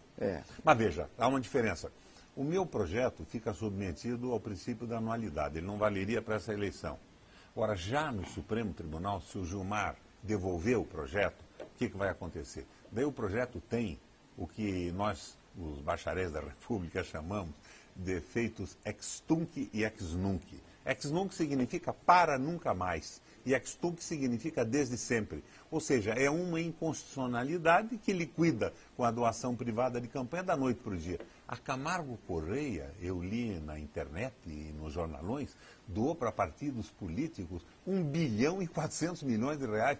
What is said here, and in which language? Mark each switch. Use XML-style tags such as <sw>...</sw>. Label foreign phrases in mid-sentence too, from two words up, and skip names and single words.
<pt>Mas veja, há uma diferença. O meu projeto fica submetido ao princípio da anualidade, ele não valeria para essa eleição. Agora, já no Supremo Tribunal, se o Gilmar devolver o projeto, o que vai acontecer? Daí o projeto tem o que nós, os bacharéis da República, chamamos de efeitos</pt> <la>ex tunc</la> <pt>e</pt> <la>ex nunc. Ex nunc</la> <pt>significa para nunca mais. E</pt> <la>ex tunc</la> <pt>significa desde sempre. Ou seja, é uma inconstitucionalidade que liquida com a doação privada de campanha da noite para o dia. A Camargo Correia, eu li na internet e nos jornalões, doou para partidos políticos 1 bilhão e 400 milhões de reais.</pt>